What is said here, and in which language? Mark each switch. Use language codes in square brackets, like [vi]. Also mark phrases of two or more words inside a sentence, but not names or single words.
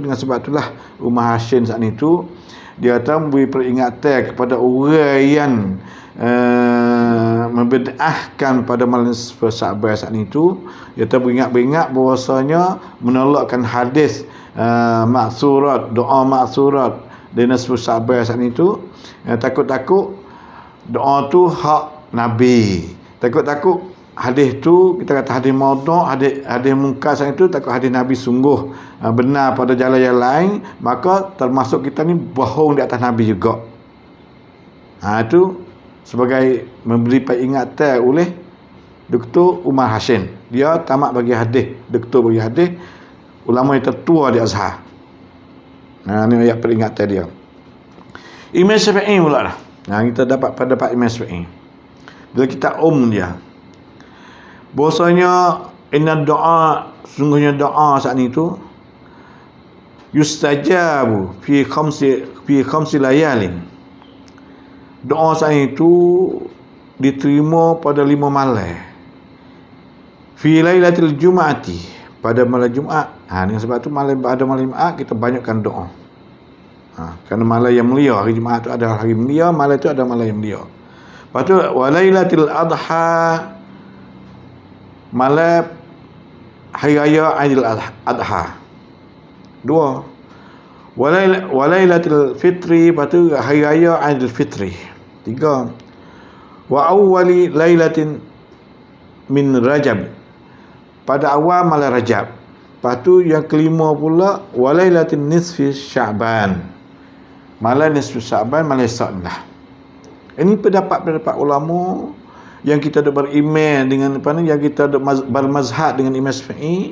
[ms] Dengan sebab itulah Ummah Hashim saat itu dia kata memberi peringatan kepada orang yang membid'ahkan pada malam Sa'ban saat itu. Dia kata beringat bahwasanya menolakkan hadis maksurat, doa maksurat di nisfu Sa'ban saat itu. Takut-takut doa tu hak Nabi. Takut-takut hadis tu kita kata hadis maudhu', hadis munkar saat itu, takut hadis Nabi sungguh benar pada jalan yang lain, maka termasuk kita ni bohong di atas Nabi juga. Itu sebagai memberi peringatan oleh Dr. Umar Hashim. Dia tamat bagi hadis, doktor bagi hadis, ulama yang tertua di Azhar. Ini ayat peringatan dia. Imam Syafi'i pula lah. Kita dapat pendapat Imam Syafi'i. Bila kita dia bahwasanya inna doa, sungguhnya doa saat itu [ar] يستجاب في خمس ليال. [ms] Doa saat itu diterima pada 5 malam. [ar] في ليلة الجمعة, [ms] pada malam Jumaat. Dengan sebab tu malam Jumaat kita banyakkan doa. Kerana malam yang mulia, hari Jumaat tu ada hari mulia, malam tu ada malam yang mulia. Lepas tu [ar] وليلة الأضحى, [ms] malam hari raya Aidil Adha. 2. [ar] وليلة الفطر, [ms] lepas tu hari raya Aidil Fitri. 3. [ar] وأول ليلة من رجب, [ms] pada awal malam Rajab. Lepas tu yang kelima pula [ar] وليلة نصف شعبان, [ms] malam nisfi Sya'ban, malam Sa'dah. Ini pendapat ulama yang kita ada beriman dengan yang kita ada bermazhab dengan Imam Syafi'i.